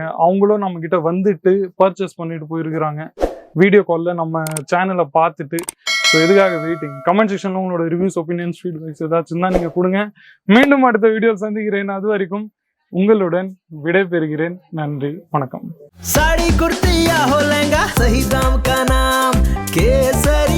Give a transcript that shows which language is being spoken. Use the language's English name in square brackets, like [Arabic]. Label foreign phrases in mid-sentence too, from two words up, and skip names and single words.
[Tamil] அவங்களும் நம்ம கிட்ட வந்துட்டு பர்ச்சேஸ் பண்ணிட்டு போயிருக்கிறாங்க [English] video call [Tamil] நம்ம சேனலை பார்த்துட்டு. ஸோ எதுக்காக வெயிட்டிங்? [English] comment section [Tamil] உங்களோட [English] reviews, opinions, feedbacks [Tamil] ஏதாச்சும் தான் நீங்க கொடுங்க. மீண்டும் அடுத்த வீடியோவில் சந்திக்கிறேன். அது வரைக்கும் உங்களுடன் விடை பெறுகிறேன். நன்றி, வணக்கம். [Hindi] साड़ी कुर्ती या हो लहंगा, सही दाम का नाम केसर।